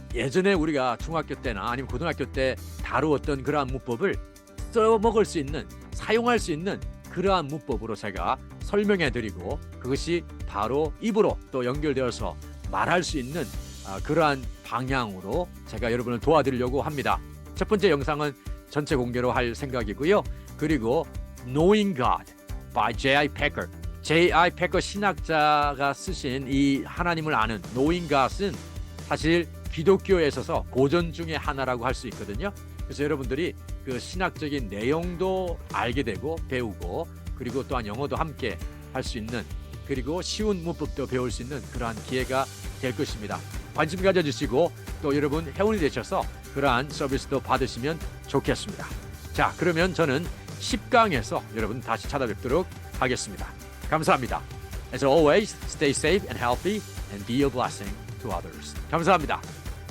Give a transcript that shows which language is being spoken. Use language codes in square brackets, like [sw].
[ko] 예전에 우리가 중학교 때나 아니면 고등학교 때 다루었던 그러한 문법을 써먹을 수 있는, 사용할 수 있는 그러한 문법으로 제가 설명해 드리고 그것이 바로 입으로 또 연결되어서 말할 수 있는 그러한 방향으로 제가 여러분을 도와드리려고 합니다. 첫 번째 영상은 전체 공개로 할 생각이고요. 그리고 Knowing God by J.I. Packer. J.I. Packer 신학자가 쓰신 이 하나님을 아는 Knowing God은 사실 기독교에 있어서 고전 중에 하나라고 할 수 있거든요. 그래서 여러분들이 그 신학적인 내용도 알게 되고 배우고 그리고 또한 영어도 함께 할 수 있는 그리고 쉬운 문법도 배울 수 있는 그러한 기회가 될 것입니다. 관심 가져주시고 또 여러분 회원이 되셔서 그러한 서비스도 받으시면 좋겠습니다. 자, 그러면 저는 10강에서 여러분 다시 찾아뵙도록 하겠습니다. 감사합니다. [en] As always, stay safe and healthy and be a blessing to others. [ko] 감사합니다.